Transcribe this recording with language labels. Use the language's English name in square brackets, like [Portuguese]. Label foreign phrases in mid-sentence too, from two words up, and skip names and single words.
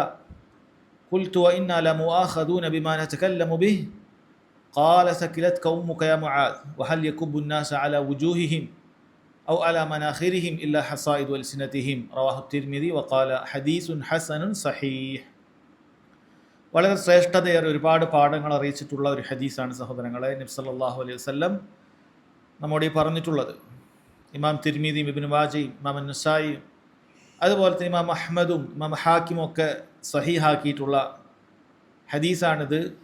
[Arabic] قلت وإنا لمؤاخذون بما نتكلم به. قال ثكلتك أمك يا معاذ وهل يكب الناس على وجوههم أو على مناخرهم إلا حصائد ألسنتهم. رواه الترمذي وقال حديث حسن صحيح. [Malayalam] വളരെ ശ്രേഷ്ഠതയേറെ ഒരുപാട് പാഠങ്ങൾ അറിയിച്ചിട്ടുള്ള ഒരു ഹദീസാണ് സഹോദരങ്ങളെ. നബി [Arabic] صلى الله عليه وسلم [Malayalam] നമ്മോട് ഈ പറഞ്ഞിട്ടുള്ളത്. ഇമാം തിർമിദിയും ഇബ്നു മാജയും ഇമാം നസായിയും അതുപോലെ തന്നെ ഇമാം അഹ്മദും ഇമാം ഹാക്കിമും ഒക്കെ സഹീഹാക്കിയിട്ടുള്ള ഹദീസാണിത്.